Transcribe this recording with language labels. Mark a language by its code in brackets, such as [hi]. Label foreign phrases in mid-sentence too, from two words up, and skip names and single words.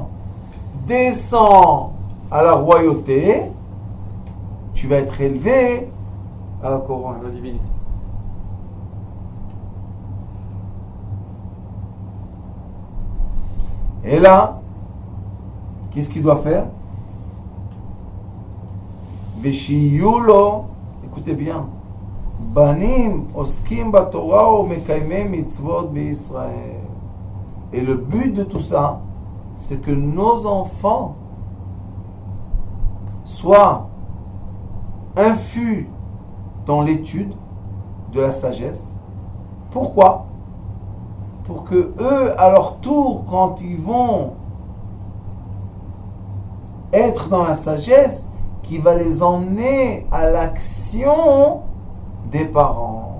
[fr] Descends à la royauté, tu vas être élevé à la couronne. La divinité. Et là, qu'est-ce qu'il doit faire? Veshiyulo, écoutez bien, [he] בנים עוסקים בתורה או מקיימים מצוות בישראל. [fr] Et le but de tout ça, c'est que nos enfants soient infus dans l'étude de la sagesse. Pourquoi? Pour que eux, à leur tour, quand ils vont être dans la sagesse, qui va les emmener à l'action des parents.